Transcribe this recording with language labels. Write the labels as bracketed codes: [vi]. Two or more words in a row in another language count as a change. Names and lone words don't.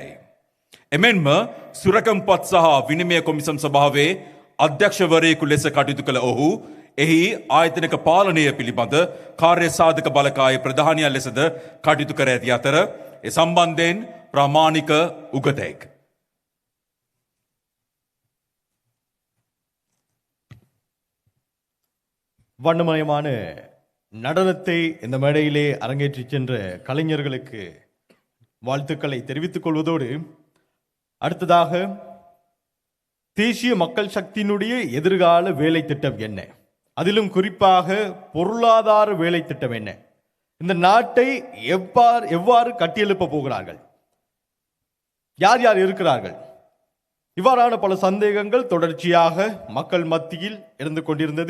[si] එමෙන්ම සුරකම්පත් සහ විනිමය කොමිසම් සභාවේ අධ්‍යක්ෂවරයෙකු ලෙස කටයුතු කළ ඔහු එහි ආයතනික පාලනය පිළිබඳ කාර්ය සාධක බලකායේ ප්‍රධානියා ලෙසද කටයුතු කර ඇති අතර ඒ සම්බන්ධයෙන් ප්‍රාමාණික උගතෙක්. [ta] வண்ணமயமான நடனத்தை இந்த மேடையிலே அரங்கேற்றி சென்ற கலைஞர்களுக்கு வாழ்த்துக்களை தெரிவித்துக் கொள்வதோடு அடுத்ததாக தேசிய மக்கள் சக்தியினுடைய எதிர்கால வேலை திட்டம் என்ன, அதிலும் குறிப்பாக பொருளாதார வேலை திட்டம் என்ன, இந்த நாட்டை எவ்வாறு கட்டியெழுப்ப போகிறார்கள், யார் யார் இருக்கிறார்கள், இவ்வாறான பல சந்தேகங்கள் தொடர்ச்சியாக மக்கள் மத்தியில் இருந்து கொண்டிருந்தது.